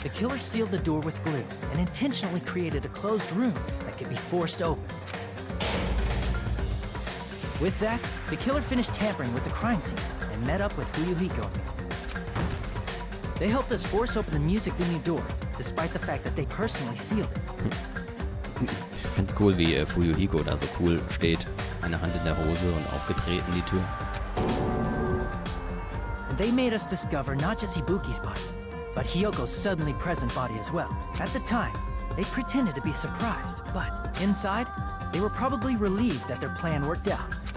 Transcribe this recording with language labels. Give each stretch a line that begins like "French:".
English: The killer sealed the door with glue and intentionally created a closed room that could be forced open. With that, the killer finished tampering with the crime scene and met up with Fuyuhiko. They helped us force open the music venue door, despite the fact that they personally sealed it.
German: Ich find's cool, wie Fuyuhiko da so cool steht. Eine Hand in der Hose und aufgetreten die Tür.
English: They made us discover not just Ibuki's body, but Hyoko's suddenly present body as well. At the time, they pretended to be surprised, but inside, they were probably relieved that their plan worked out.